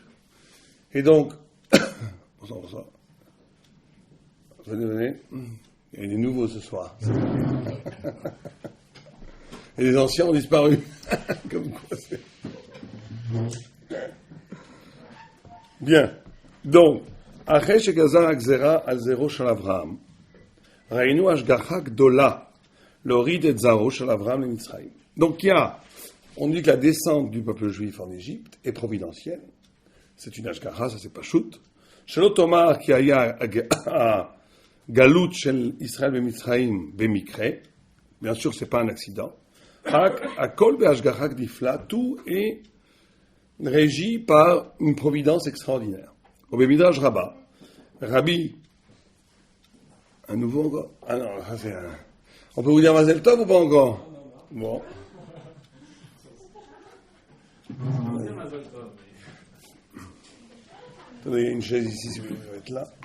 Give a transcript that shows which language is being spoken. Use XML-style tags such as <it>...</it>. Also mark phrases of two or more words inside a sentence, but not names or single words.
<fr>Et donc, bonsoir. Venez. Il y a des nouveaux ce soir. Et les anciens ont disparu. Comme quoi c'est. Bien. Donc,</fr> <he>אחרי שגזר הגזרה על זרעו של אברהם, ראינו השגחה גדולה להוריד את זרעו של אברהם למצרים.</he> <fr>Donc, on dit que la descente du peuple juif en Égypte est providentielle. C'est une השגחה, ça c'est pas shoot.</fr> <he>שלא תאמר כי היה הגלות של ישראל במצרים במקרה.</he> <fr>Bien sûr, c'est pas un accident.</fr> <he>הכל בהשגחה נפלאה,</he> <fr>tout est régi par une providence extraordinaire. Au Midrash Rabbah, Rabbi, un nouveau encore. Ah non, c'est un. On peut vous dire</fr> <he>מזל טוב</he> <fr>ou pas encore? Bon. Attendez, il y a une chaise ici si vous voulez être là.</fr>